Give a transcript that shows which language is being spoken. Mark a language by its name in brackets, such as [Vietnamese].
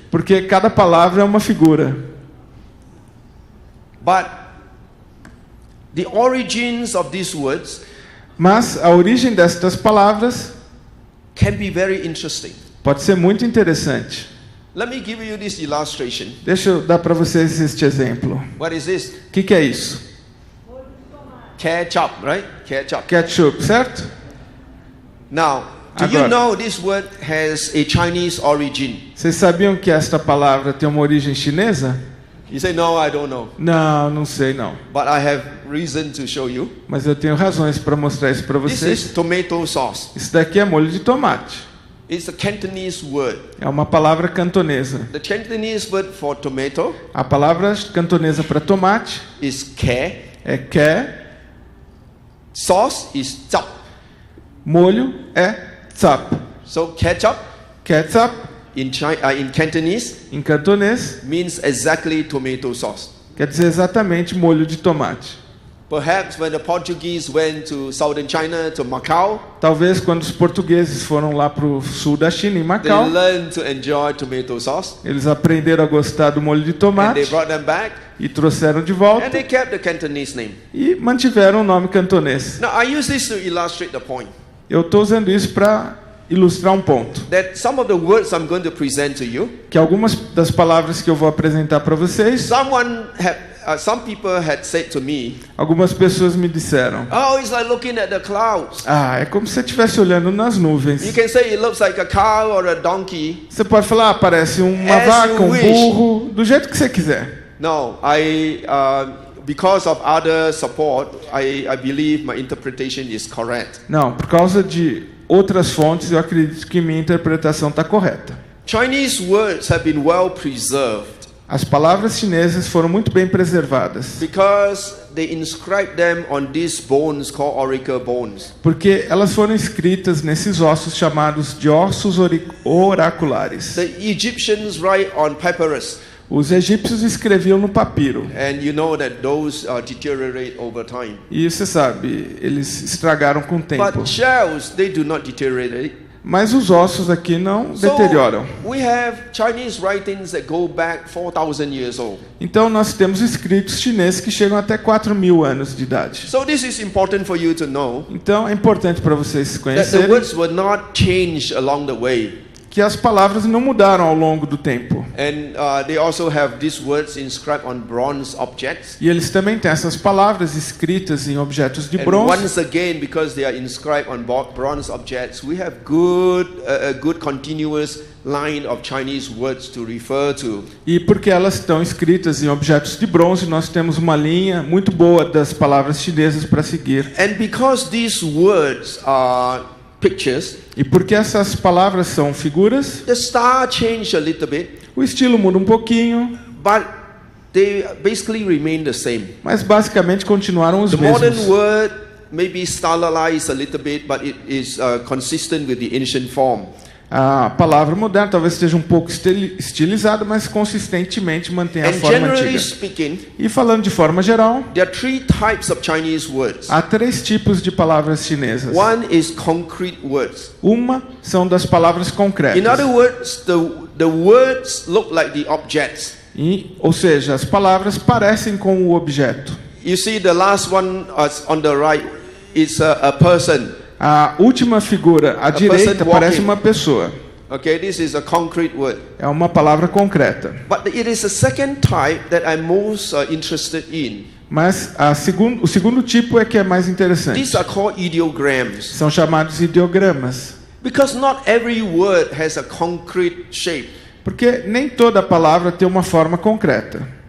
[Portuguese] porque cada palavra é uma figura. [English] But the origins of these words [Portuguese] Mas a origem destas palavras [English] can be very interesting. [Portuguese] pode ser muito interessante. [English] Let me give you this illustration. [Portuguese] Deixa eu dar para vocês este exemplo. [English] What is this? [Portuguese] O que é isso? [English] Ketchup, right? Ketchup. [Portuguese] Ketchup, certo? [English] Now, do you [Portuguese] Agora. [English] know this word has a Chinese origin? [Portuguese] Vocês sabiam que esta palavra tem uma origem chinesa? [English] You say, no, I don't know. [Portuguese] Não, não sei não. [English] But I have reason to show you. [Portuguese] Mas eu tenho razões para mostrar isso para [English] This [Portuguese] vocês. [English] is tomato sauce. [Portuguese] Isso daqui é molho de tomate. [English] It's a Cantonese word. [Portuguese] É uma palavra cantonesa. [English] The Cantonese word for tomato [Portuguese] A palavra cantonesa para tomate [English] is ke. [Portuguese] é ke, [English] Sauce is zap. [Portuguese] molho é tsap. [English] So ketchup [Portuguese] Ketchup, [English] in Cantonese [Portuguese] em cantonês, [English] means exactly tomato sauce. [Portuguese] quer dizer exatamente molho de tomate. [English] Perhaps when the Portuguese went to southern China, to Macau, [Portuguese] Talvez quando os portugueses foram lá para o sul da China, em [English] they [Portuguese] Macau, [English] learned to enjoy tomato sauce. [Portuguese] eles aprenderam a gostar do molho de [English] And they [Portuguese] tomate [English] brought them back [Portuguese] e trouxeram de [English] and [Portuguese] volta [English] they kept the Cantonese name. [Portuguese] e mantiveram o nome cantonês. [English] Now I use this to illustrate the point [Portuguese] Eu estou usando isso para ilustrar um ponto. [English] that some of the words I'm going to present to you, [Portuguese] Que algumas das palavras que eu vou apresentar para vocês, [English] some people had said to me, [Portuguese] algumas pessoas me disseram: [English] oh, it's like looking at the clouds. [Portuguese] ah, é como se você estivesse olhando nas [English] You [Portuguese] nuvens. [English] can say it looks like a cow or a donkey. [Portuguese] Você pode falar, ah, parece uma [English] As [Portuguese] vaca, [English] you [Portuguese] um [English] wish. [Portuguese] burro, do jeito que você quiser. [English] No, because of other support, I believe my interpretation is correct. [Portuguese] Não, por causa de outras fontes, eu acredito que minha interpretação está correta. [English] Chinese words have been well preserved [Portuguese] As palavras chinesas foram muito bem preservadas, [English] because they inscribed them on these bones called auricle bones. [Portuguese] porque elas foram escritas nesses ossos chamados de ossos oraculares. [English] The Egyptians write on papyrus, [Portuguese] Os egípcios escreviam no papiro. [English] and you know that those deteriorate over time. [Portuguese] E você sabe, eles estragaram com o tempo. [English] But shells, they do not deteriorate. [Portuguese] Mas os ossos aqui não deterioram. [English] We have Chinese writings that go back 4,000 years old. [Portuguese] Então nós temos escritos chineses que chegam até 4.000 anos de idade. [English] So this is important for you to know [Portuguese] Então é importante para vocês se [English] that the [Portuguese] conhecerem [English] words were not changed along the way. [Portuguese] que as palavras não mudaram ao longo do tempo. [English] And they also have these words inscribed on bronze objects. [Portuguese] E eles também têm essas palavras escritas em objetos de [English] And [Portuguese] bronze. [English] once again, because they are inscribed on bronze objects, we have a good continuous line of Chinese words to refer to. [Portuguese] E porque elas estão escritas em objetos de bronze, nós temos uma linha muito boa das palavras chinesas para seguir. [English] And because these words are pictures, [Portuguese] E porque essas palavras são figuras, [English] the style changed a little bit, [Portuguese] o estilo muda um pouquinho, [English] but they basically remain the same. [Portuguese] mas basicamente continuaram os [English] The modern [Portuguese] mesmos. [English] word maybe stylized a little bit, but it is consistent with the ancient form. [Portuguese] A palavra moderna talvez esteja um pouco estilizada, mas consistentemente mantém a [English] And [Portuguese] forma [English] generally [Portuguese] antiga. [English] speaking, [Portuguese] E falando de forma geral, [English] there are three types of Chinese words. [Portuguese] há 3 tipos de palavras chinesas. [English] One is concrete words. [Portuguese] Uma são das palavras [English] In [Portuguese] concretas. [English] other words, the words look like the objects. [Portuguese] Ou seja, as palavras parecem com o objeto. [English] You see, the last one on the right is a person. [Portuguese] A última figura à direita [English] person [Portuguese] parece [English] walking. [Portuguese] uma pessoa. [English] Okay, this is a concrete word. [Portuguese] É uma palavra concreta. [English] But it is the second type that I'm most interested in. [Portuguese] Mas o segundo tipo é que é mais interessante. [English] These are called ideograms. [Portuguese] São chamados ideogramas. [English] Because not every word has a concrete shape. [Portuguese] Porque nem toda palavra tem uma forma concreta.